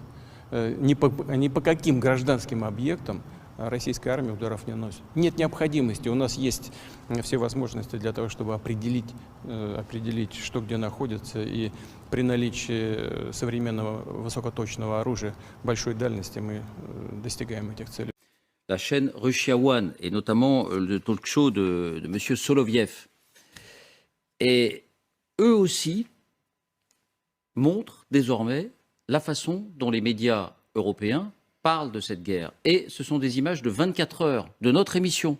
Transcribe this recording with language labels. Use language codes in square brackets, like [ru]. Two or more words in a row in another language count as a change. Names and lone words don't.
[ru] Ни по каким гражданским объектам российская армия ударов не наносит. Нет необходимости. У нас есть все возможности для того, чтобы определить, что где находится. И при наличии современного высокоточного оружия большой дальности мы достигаем этих целей. [fr] La chaîne Russia One, et notamment le talk show de M. Soloviev. Et eux aussi montrent désormais la façon dont les médias européens parlent de cette guerre. Et ce sont des images de 24 heures de notre émission.